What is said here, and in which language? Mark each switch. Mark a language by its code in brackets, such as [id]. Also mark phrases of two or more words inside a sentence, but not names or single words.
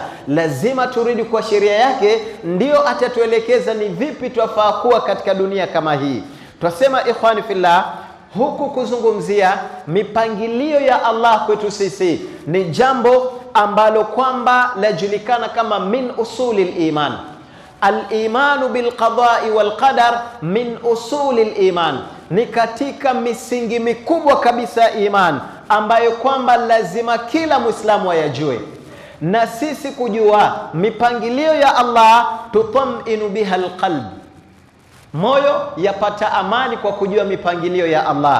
[sw] Lazima turudi kwa sheria yake, ndio atatuelekeza ni vipi twafaa kuwa katika dunia kama hii. Twasema [ar] إخواني في الله, [sw] huku kuzungumzia mipangilio ya Allah kwetu sisi ni jambo ambalo kwamba lajulikana kama [ar] من أصول الإيمان. الإيمان بالقضاء والقدر من أصول الإيمان, [sw] ni katika misingi mikubwa kabisa ya iman ambayo kwamba lazima kila Muislamu ayajue. Na sisi kujua mipangilio ya Allah, tutaminu [ar] بها القلب, [sw] moyo yapata amani kwa kujua mipangilio ya Allah.